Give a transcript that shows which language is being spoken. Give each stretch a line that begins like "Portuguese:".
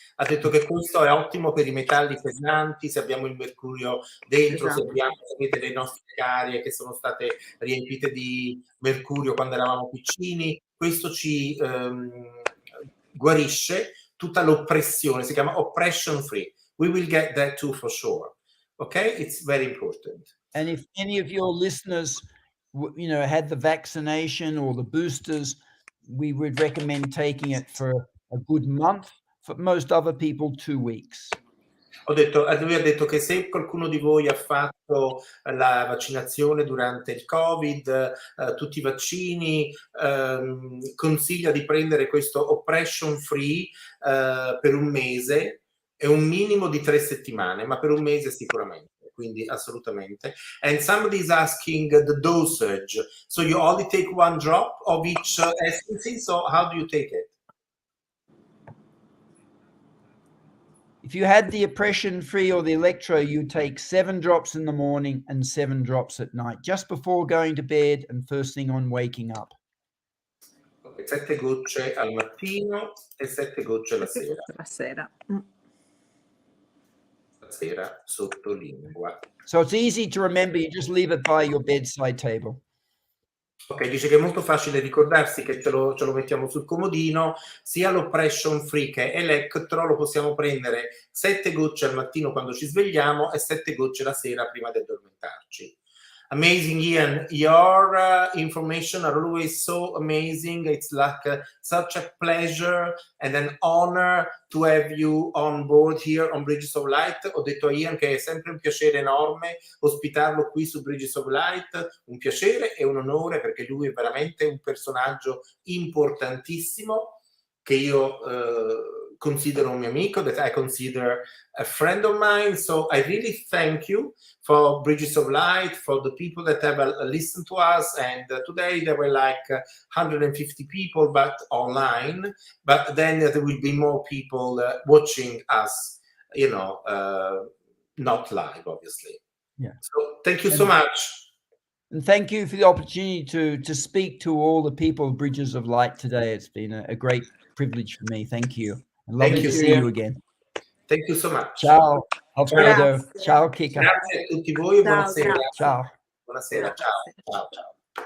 Italian: Ha detto che questo è ottimo per i metalli pesanti, se abbiamo il mercurio dentro, se abbiamo, sapete, le nostre carie che sono state riempite di mercurio quando eravamo piccini, questo ci guarisce tutta l'oppressione, si chiama oppression free.
English: We will get that too for sure. Okay, it's very important. And if any of your listeners, had the vaccination or the boosters, we would recommend taking it for a good month. For most other people, 2 weeks.
Italian: Lui ha detto che se qualcuno di voi ha fatto la vaccinazione durante il Covid, tutti i vaccini, consiglia di prendere questo oppression free per un mese, È un minimo di 3 settimane, ma per un mese sicuramente, quindi assolutamente.
English: And somebody is asking the dosage. So you only take 1 drop of each essence, so how do you take it? If you had the oppression free or the electro, you take 7 drops in the morning and 7 drops at night, just before going to bed and first thing on waking up.
Italian: Okay, 7 gocce al mattino e 7 gocce la sera. La sera. La sera sotto lingua.
English: So it's easy to remember, you just leave it by your bedside table.
Italian: Ok, dice che è molto facile ricordarsi che ce lo mettiamo sul comodino, sia l'oppression free che electro lo possiamo prendere 7 gocce al mattino quando ci svegliamo e 7 gocce la sera prima di addormentarci.
English: Amazing, Ian. Your information are always so amazing. It's like such a pleasure and an honor to have you on board here on Bridges of Light.
Italian: Ho detto a Ian che è sempre un piacere enorme ospitarlo qui su Bridges of Light, un piacere e un onore perché lui è veramente un personaggio importantissimo che io considero un mio amico,
English: that I consider a friend of mine. So I really thank you for Bridges of Light, for the people that have listened to us. And today there were like 150 people, but online. But then there will be more people watching us, you know, not live, obviously. Yeah. So thank you so much. And thank you for the opportunity to speak to all the people of Bridges of Light today. It's been a great privilege for me. Thank you. And lovely to see you again. Thank you so much.
Italian: Ciao, Alfredo. Grazie. Ciao, Kika. Grazie a tutti voi e Ciao, buonasera. grazie. Ciao. Buonasera, ciao. Ciao, ciao.